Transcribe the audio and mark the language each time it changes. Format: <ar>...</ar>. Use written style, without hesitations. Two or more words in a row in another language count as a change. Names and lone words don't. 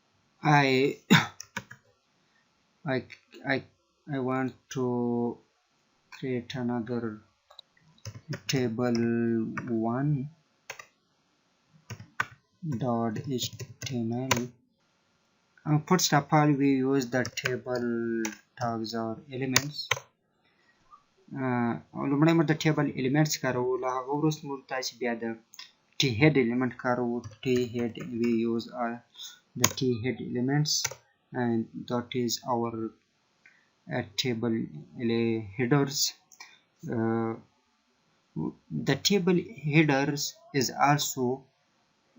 <en>I want to create another table 1.html. First of all we use the table tags or elements.</en> <ps>لومړی موږ د</ps> <en>table elements</en> <ps>کاروو، له هغه وروسته موږ تاسې بیا د</ps> <en>t head element</en> <ps>کاروو.</ps> <en>t head we use the t head elements, and that is our table headers. The table headers is also a row.</en>